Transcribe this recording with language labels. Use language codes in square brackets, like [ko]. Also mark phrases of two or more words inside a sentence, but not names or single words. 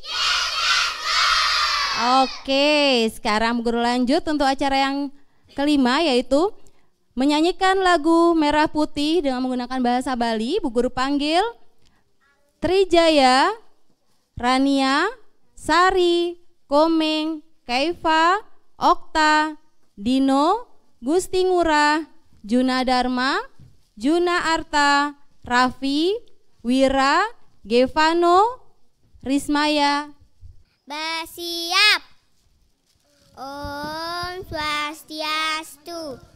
[id] Oke, sekarang Bu Guru lanjut untuk acara yang kelima yaitu menyanyikan lagu Merah Putih dengan menggunakan bahasa Bali. Bu Guru panggil Trijaya, Rania, Sari, Komeng, Kaifa, Okta, Dino, Gusti Ngurah, Juna Dharma, Juna Arta, Raffi, Wira, Gevano, Rismaya. [ban] Bersiap. Om Swastiastu.